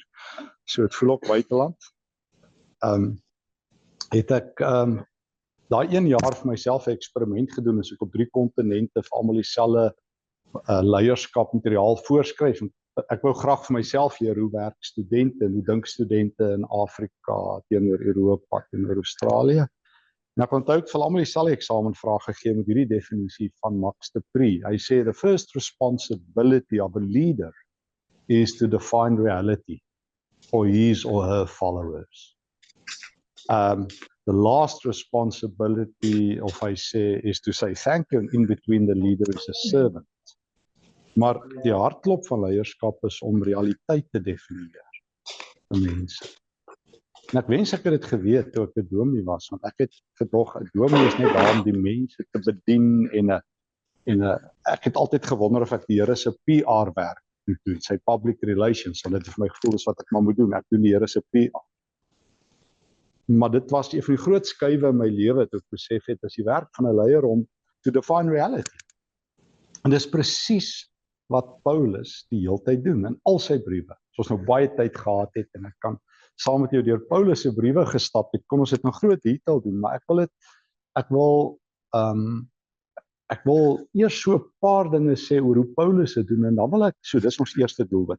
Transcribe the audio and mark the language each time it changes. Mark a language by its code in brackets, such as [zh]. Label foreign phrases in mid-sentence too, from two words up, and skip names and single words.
[af] So dit voel ook buiteland. Het ek daai 1 jaar vir myself 'n eksperiment gedoen as ek op 3 kontinente vir almal dieselfde leierskap materiaal voorskryf. Ek wou graag vir myself leer hoe werk studente en hoe dink studente in Afrika teenoor Europa, teenoor Australië. En ek onthou ek vir almal dieselfde eksamenvraag gegee met hierdie definisie van Max de Pree. Hy sê [en] the first responsibility of a leader is to define reality for his or her followers. The last responsibility of [af] hy sê [en] is to say thank you, and in between the leader is a servant. [af] Maar die hartklop van leierskap is om realiteit te definieer vir mense. En ek wens ek het dit geweet toe ek 'n dominee was, want ek het gedog 'n dominee is net daar om die mense te bedien en ek het altyd gewonder of ek die Here se PR werk moet doen, sy [en] public relations, [af] want dit het vir my gevoel is wat ek maar moet doen, ek doen die Here se PR. Maar dit was een van die groot skuwe in my lewe toe ek besef het, as die werk van 'n leier om [en] to define reality. [af] En dis presies wat Paulus die hele tyd doen in al sy briewe. As ons nou baie tyd gehad het en ek kan saam met jou deur Paulus se briewe gestap het, kon ons dit in groot detail doen, maar ek wil eers so 'n paar dinge sê oor hoe Paulus dit doen en dan wil ek dis ons eerste doelwit.